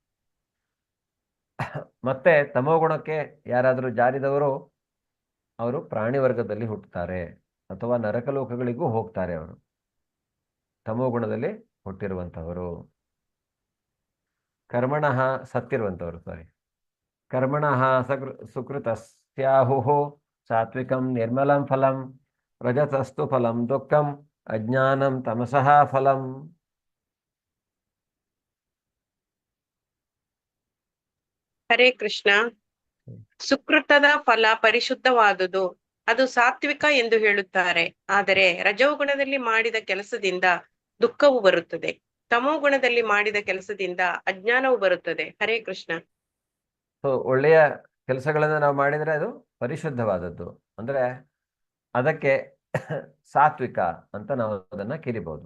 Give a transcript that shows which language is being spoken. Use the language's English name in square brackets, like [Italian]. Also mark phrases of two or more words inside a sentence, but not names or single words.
[Kannada] ಮತ್ತೆ ತಮೋಗುಣಕ್ಕೆ ಯಾರಾದರೂ ಜಾರಿದವರು ಅವರು ಪ್ರಾಣಿ ವರ್ಗದಲ್ಲಿ ಹುಟ್ಟುತ್ತಾರೆ, ಅಥವಾ ನರಕಲೋಕಗಳಿಗೂ ಹೋಗ್ತಾರೆ. ಅವರು ತಮೋಗುಣದಲ್ಲಿ ಹುಟ್ಟಿರುವಂತಹವರು, [Sanskrit] ಕರ್ಮಣಃ ಸತ್ತಿರುವಂತವರು, ಕರ್ಮಣಃ ಸುಕೃತಸ್ಯಾಹುಃ ಸಾತ್ವಿಕಂ ನಿರ್ಮಲಂ ಫಲಂ ರಜತಸ್ತು ಫಲಂ ದುಃಖಂ ಅಜ್ಞಾನಂ ತಮಸಃ ಫಲಂ. ಹರೇ ಕೃಷ್ಣ. [Kannada] ಸುಕೃತದ ಫಲ ಪರಿಶುದ್ಧವಾದುದು, ಅದು ಸಾತ್ವಿಕ ಎಂದು ಹೇಳುತ್ತಾರೆ. ಆದರೆ ರಜೋಗುಣದಲ್ಲಿ ಮಾಡಿದ ಕೆಲಸದಿಂದ ದುಃಖವು ಬರುತ್ತದೆ, ತಮೋಗುಣದಲ್ಲಿ ಮಾಡಿದ ಕೆಲಸದಿಂದ ಅಜ್ಞಾನವು ಬರುತ್ತದೆ. [Sanskrit] ಹರೇ ಕೃಷ್ಣ. [Kannada] ಒಳ್ಳೆಯ ಕೆಲಸಗಳನ್ನ ನಾವು ಮಾಡಿದ್ರೆ ಅದು ಪರಿಶುದ್ಧವಾದದ್ದು, ಅಂದ್ರೆ ಅದಕ್ಕೆ ಸಾತ್ವಿಕ ಅಂತ ನಾವು ಅದನ್ನ ಕರೀಬಹುದು.